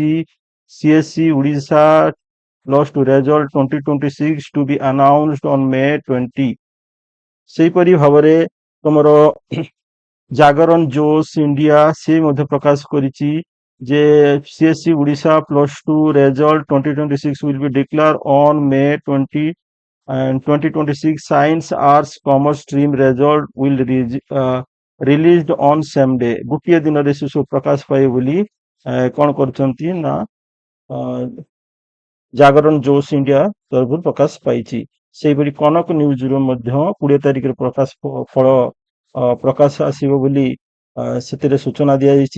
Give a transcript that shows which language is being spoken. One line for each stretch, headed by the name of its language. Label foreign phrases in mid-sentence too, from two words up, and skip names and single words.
English: CHSE Odisha +2 Result 2026 to be announced on May 20.
Odia: ସେହିପରି ଭାବରେ ତମର ଜାଗରଣ ଜୋଶ ଇଣ୍ଡିଆ ସେ ମଧ୍ୟ ପ୍ରକାଶ କରିଛି ଯେ
English: CHSE Odisha +2 Result 2026 will be declared on May 20 and 2026 science arts commerce stream result will released on same day।
Odia: ଗୋଟିଏ ଦିନରେ ଶିଶୁ ପ୍ରକାଶ ପାଇବ ବୋଲି କଣ କରୁଛନ୍ତି ନା ଜାଗରଣ ଜୋଶ ଇଣ୍ଡିଆ ତରଫରୁ ପ୍ରକାଶ ପାଇଛି। ସେହିପରି କନକ ନ୍ୟୁଜରୁ ମଧ୍ୟ 20 ତାରିଖରେ ଫଳ ପ୍ରକାଶ ଆସିବ ବୋଲି ସେଥିରେ ସୂଚନା ଦିଆଯାଇଛି।